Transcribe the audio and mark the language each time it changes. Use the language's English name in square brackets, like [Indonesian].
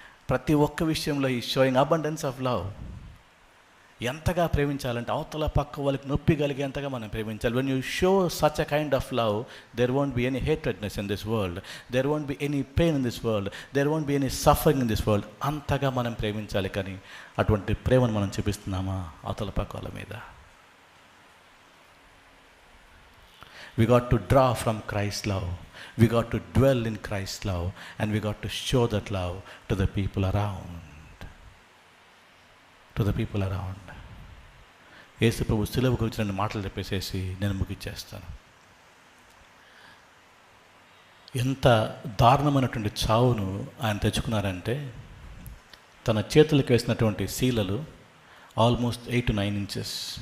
[Telugu] ప్రతి ఒక్క విషయంలో ఈ [English] Showing abundance of love. [Telugu] ఎంతగా ప్రేమించాలంటే అవతల పక్క వాళ్ళకి నొప్పి కలిగేంతగా మనం ప్రేమించాలి. [English] When you show such a kind of love, there won't be any hatredness in this world, there won't be any pain in this world, there won't be any suffering in this world. [Telugu] అంతగా మనం ప్రేమించాలి. కానీ అటువంటి ప్రేమను మనం చూపిస్తున్నామా అవతల పక్క వాళ్ళ మీద? [English] We got to draw from Christ's love. We got to dwell in Christ's love, and we got to show that love to the people around. To the people around. [Telugu] యేసు ప్రభు శిలువ గురించి 2 మాటలు చెప్పేసేసి నేను ముగిచ్చేస్తాను. ఎంత దారుణమైనటువంటి చావును ఆయన తెచ్చుకున్నారంటే, తన చేతులకు వేసినటువంటి శీలలు [English] Almost 8 to 9 inches.